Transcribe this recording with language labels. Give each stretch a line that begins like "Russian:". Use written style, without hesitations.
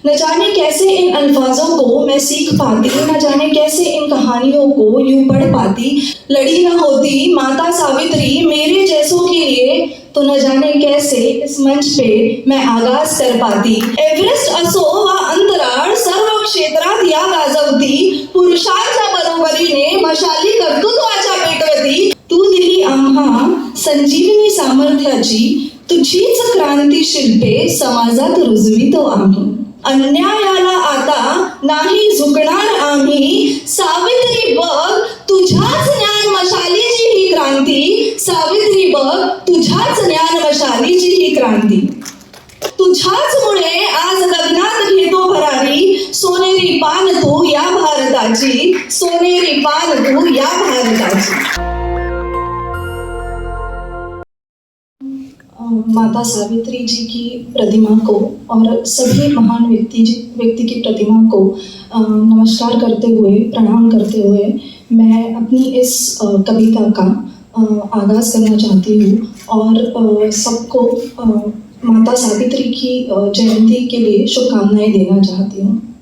Hindi: न जाने कैसे इन अल्फाजों को मैं सीख पाती, न जाने कैसे इन कहानियों को यूं पढ़ पाती। लड़ी न होती माता सावित्री मेरे जैसों के लिए, तो न जाने कैसे इस मंच पे मैं आगाज कर पाती।
Marathi: एव्हरेस्ट असो वा अंतराळ सर्व क्षेत्रात या गाजवती, पुरुषांच्या बरोबरीने मशाली कर्तृत्वाच्या पेटवती। तू दिली आम्हा संजीवनी सामर्थ्याची, तुझीच क्रांती शिल्पे समाजात रुजवितो आम्ही। अन्यायाला आता नाही झुकणार आम्ही, सावित्री बघ तुझ्याच ज्ञान मशालीची ही क्रांती, सावित्री बघ तुझ्याच ज्ञान मशालीची ही क्रांती। तुझ्याच मुळे आज गगनात घेतो भरारी, सोनेरी पान तू या भारताची, सोनेरी पान तू या भारताची।
Hindi: माता सावित्री जी की प्रतिमा को और सभी महान व्यक्ति की प्रतिमा को नमस्कार करते हुए, प्रणाम करते हुए मैं अपनी इस कविता का आगाज़ करना चाहती हूँ और सबको माता सावित्री की जयंती के लिए शुभकामनाएं देना चाहती हूँ।